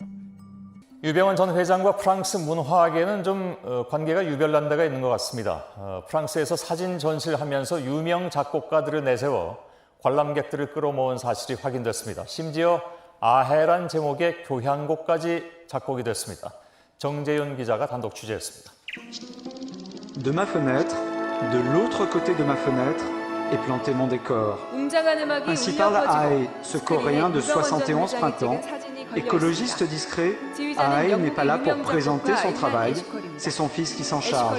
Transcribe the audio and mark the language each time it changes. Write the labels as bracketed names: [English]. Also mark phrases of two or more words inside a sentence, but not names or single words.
[Korean] 유병원 전 회장과 프랑스 문화계는 좀 관계가 유별난 데가 있는 것 같습니다. 프랑스에서 사진 전시를 하면서 유명 작곡가들을 내세워 관람객들을 끌어모은 사실이 확인됐습니다. 심지어 아해란 제목의 교향곡까지 작곡이 됐습니다. 정재윤 기자가 단독 취재했습니다. [French] De ma fenêtre, de l'autre côté de ma fenêtre, est planté mon décor. Ainsi parle Ahe, ce Coréen de 71 printemps. Écologiste discret, Ahe n'est pas là pour présenter son travail, c'est son fils qui s'en charge.